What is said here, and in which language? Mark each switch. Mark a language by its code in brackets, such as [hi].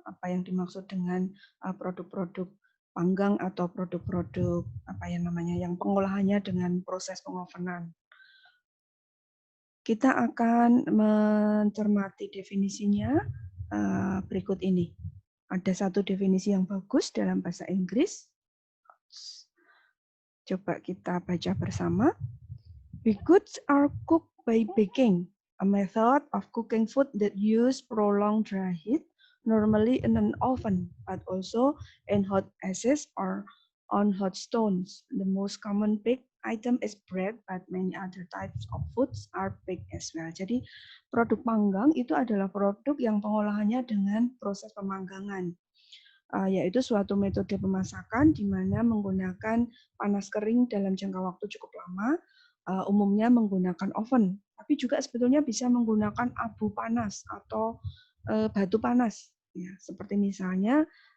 [id] Apa yang dimaksud dengan produk-produk panggang atau produk-produk apa yang namanya yang pengolahannya dengan proses pengovenan. Kita akan mencermati definisinya berikut ini. Ada satu definisi yang bagus dalam bahasa Inggris. Coba kita baca bersama. [en] Baked goods are cooked by baking, a method of cooking food that use prolonged dry heat, normally in an oven, but also in hot ashes or on hot stones. The most common baked item is bread, but many other types of foods are baked as well. [id] Jadi produk panggang itu adalah produk yang pengolahannya dengan proses pemanggangan, yaitu suatu metode pemasakan di mana menggunakan panas kering dalam jangka waktu cukup lama, umumnya menggunakan oven, tapi juga sebetulnya bisa menggunakan abu panas atau batu panas, ya, seperti misalnya